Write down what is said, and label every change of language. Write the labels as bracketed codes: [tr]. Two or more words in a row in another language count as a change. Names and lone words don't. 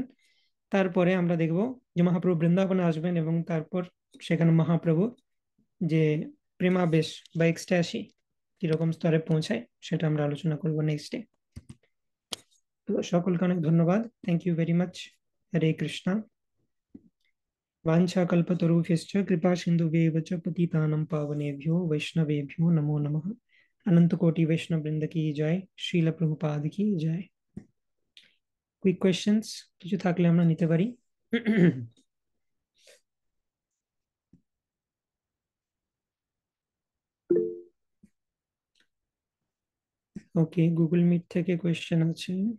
[bn] তারপরে আমরা দেখব যে মহাপ্রভু বৃন্দাবনে আসবেন এবং তারপর সেখানে মহাপ্রভু যে প্রেমাবেশ বা এক্সট্যাসি কিরকম স্তরে পৌঁছায় সেটা আমরা আলোচনা করব [en] next day. [bn] তো সকলকে অনেক ধন্যবাদ। [en] thank you very much. [bn] হরে কৃষ্ণা। [sa] वाञ्छाकल्पतरुभ्यश्च कृपा सिन्धुभ्येव च पतितानां पावनेभ्यो वैष्णवेभ्यो नमो नमः। [hi] अनंत कोटि वैष्णव वृंद की जय। श्रील प्रभुपाद की जय। [en] quick questions [bn] কিছু থাকলে আমরা নিতে পারি। ওকে, গুগল মিট থেকে কোয়েশ্চেন আছে।